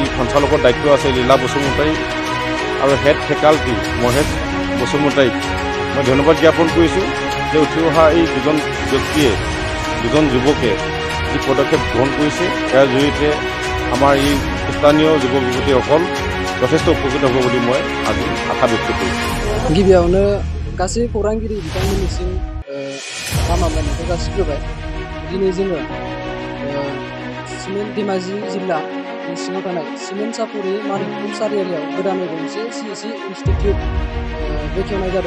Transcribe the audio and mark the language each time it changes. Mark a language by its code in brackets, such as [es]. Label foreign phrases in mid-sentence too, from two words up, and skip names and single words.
[as] সঞ্চালকৰ দায়িত্ব আছে লীলা বসুমতাৰী আৰু [en] head faculty [as] মহেশ বসুমতাৰীক মই ধন্যবাদ জ্ঞাপন কৰিছোঁ যে উঠি অহা এই দুজন ব্যক্তিয়ে, দুজন যুৱকে যি পদক্ষেপ গ্ৰহণ কৰিছে ইয়াৰ জৰিয়তে আমাৰ এই স্থানীয় যুৱক যুৱতীসকল যথেষ্ট উপকৃত হ'ব বুলি মই আজি আশা ব্যক্ত কৰিছোঁ। [brx] गिबियावनो गासै खौरांगिरि बिथांमोननिसिम गाहाम हामलायनायखौ जासिग्रोबाय। दिनै जोङो सिमेन्ट धेमाजि जिल्लानि सिङाव थानाय सिमेन्ट-चापरि मानिकपुर सारियालियाव गोदानै गंसे CSE इन्स्टिटिउट बेखेवनाय जादों।